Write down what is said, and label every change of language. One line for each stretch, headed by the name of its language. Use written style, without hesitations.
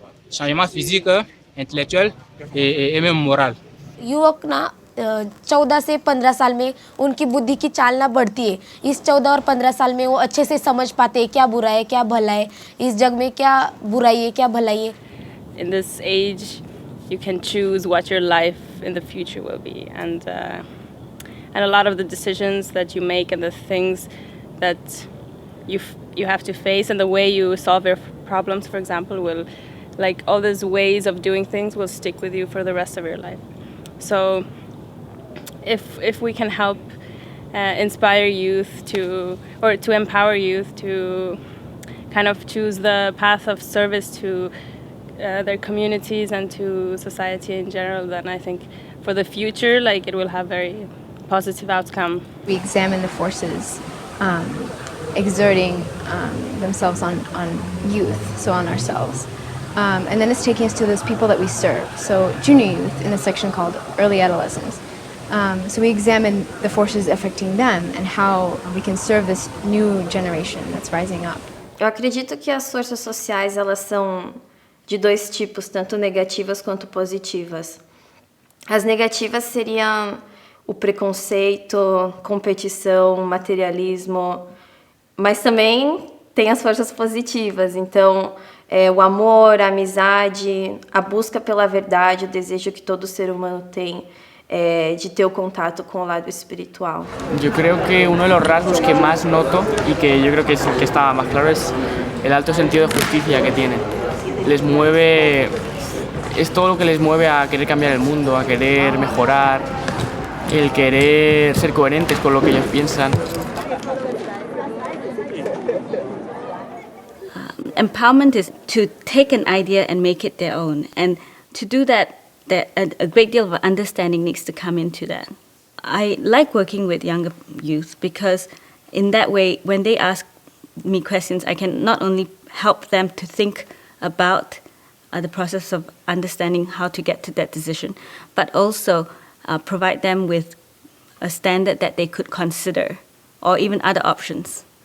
French: Changements physiques, intellectuels et même moraux.
Hindi: युवक ना 14 से 15 साल में उनकी बुद्धि की चालना बढ़ती है. इस 14 और 15 साल में वो अच्छे से समझ पाते हैं क्या बुरा है क्या भला है, इस जग में क्या बुराई है क्या भलाई है.
English: In this age you can choose what your life in the future will be, and a lot of the decisions that you make and the things that you have to face and the way you solve your problems, for example, will, like, all those ways of doing things will stick with you for the rest of your life. So if we can help inspire youth to empower youth to kind of choose the path of service to their communities and to society in general, then I think for the future, like, it will have very positive outcome. We examine the forces exerting themselves on youth, so on ourselves. And then it's taking us to those people that we serve. So junior youth in a section called early adolescence. So we examine the forces affecting them and how we can serve this new generation that's rising up.
Portuguese: Eu acredito que as forças sociais, elas são de dois tipos, tanto negativas quanto positivas. As negativas seriam o preconceito, competição, materialismo, mas também tem as forças positivas. Então, o amor, a amizade, a busca pela verdade, o desejo que todo ser humano tem de ter o contato
Spanish: con el lado espiritual. Yo creo que uno de los rasgos que más noto y que yo creo que es el que está más claro es el alto sentido de justicia que tienen. Les mueve, es todo lo que les mueve a querer cambiar el mundo, a querer mejorar, el querer ser coherentes con lo que ellos piensan.
English: Empowerment is to take an idea and make it their own, and to do that a great deal of understanding needs to come into that. I like working with younger youth because in that way, when they ask me questions, I can not only help them to think about the process of understanding how to get to that decision, but also provide them with a standard that they could consider, or even other options.